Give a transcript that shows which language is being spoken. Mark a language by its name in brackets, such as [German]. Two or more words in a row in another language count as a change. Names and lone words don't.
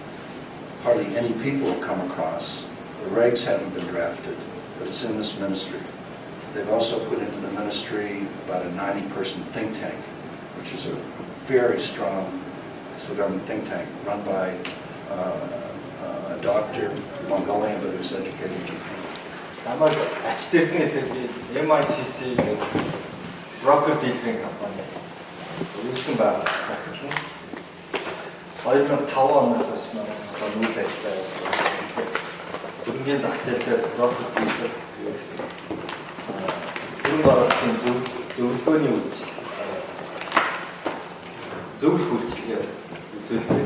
[English] Hardly any people have come across. The regs haven't been drafted. but it's in this ministry. They've also put into the ministry about a 90-person think tank, which is a very strong, it's the government think tank, run by a doctor, Mongolian, but who's educated in Japan. [Mongolian] Намайг ач тэрхэн гэдэг MICC брокер дийлгэн компани үүсгэн байгуулсан. 2005 оноос хойш манай үйл ажиллагаа явуулсан. Хөрөнгөний зах зээл дээр брокер дийлгэн хөрөнгө оруулалтын зөвлөгөөний үйлчилгээ зөвлөх үйлчилгээ үзүүлдэг.